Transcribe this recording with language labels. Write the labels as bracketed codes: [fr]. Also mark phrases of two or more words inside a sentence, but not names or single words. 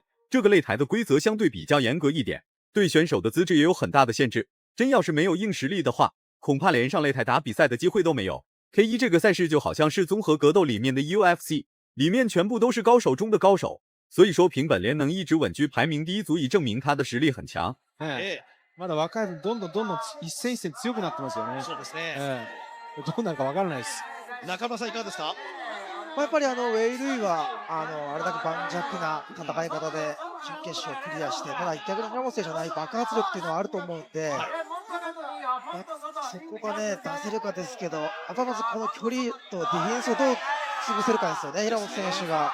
[zh] 这个擂台的规则相对比较严格一点，对选手的资质也有很大的限制。真要是没有硬实力的话，恐怕连上擂台打比赛的机会都没有。K1 这个赛事就好像是综合格斗里面的 UFC， 里面全部都是高手中的高手，所以说平本莲能一直稳居排名第一，足以证明他的实力很強。 [ja] まだ若い分どんどん一戦一戦強くなってますよね。そうですね。どうなるかわからないです。中村さんいかがですか？やっぱりウェイ・ルイはあれだけ盤石な戦い方で準決勝クリアして、ただ逆に平本選手のない爆発力っていうのはあると思うので、そこがね出せるかですけど、やっぱまずこの距離とディフェンスをどう潰せるかですよね、平本選手が。